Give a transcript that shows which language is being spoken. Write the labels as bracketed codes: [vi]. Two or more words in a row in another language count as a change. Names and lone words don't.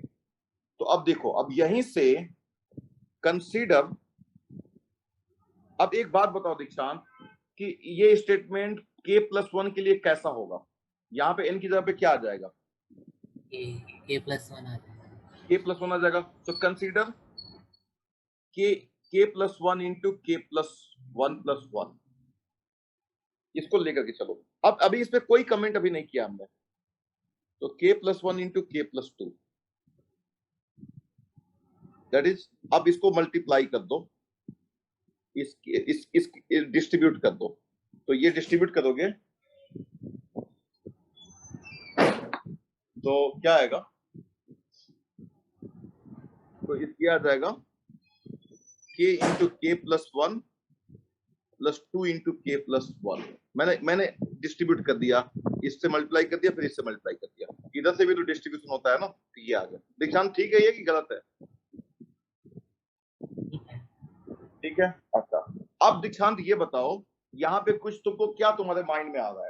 [hi] तो अब देखो, अब यहीं से कंसीडर, अब एक बात बताओ दीक्षांत कि ये स्टेटमेंट [en] k plus 1 [hi] के लिए कैसा होगा? यहाँ पे n की जगह पे क्या आ जाएगा? [en] k plus 1 [hi] आ जाएगा। [en] k plus 1 [hi] आ जाएगा। तो [en] कंसीडर k plus 1 into k plus 1 plus 1, [hi] इसको लेकर के चलो। अब अभी इस पे कोई कमेंट अभी नहीं किया हमने, तो [en] k plus 1 into k plus 2, that is, [hi] अब इसको मल्टीप्लाई कर दो, इस डिस्ट्रीब्यूट कर दो। तो ये डिस्ट्रीब्यूट करोगे तो क्या आएगा? तो इसकी आ जाएगा [en] k into k plus 1 plus 2 into k plus 1। [hi] मैंने डिस्ट्रीब्यूट कर दिया, इससे मल्टीप्लाई कर दिया, फिर इससे मल्टीप्लाई कर दिया। इधर से भी तो डिस्ट्रीब्यूशन होता है ना, तो ये आ गया। दीक्षांत ठीक है ये कि गलत है? ठीक है। अच्छा अब दीक्षांत ये बताओ, यहाँ पे कुछ तुमको क्या तुम्हारे माइंड में आ रहा है?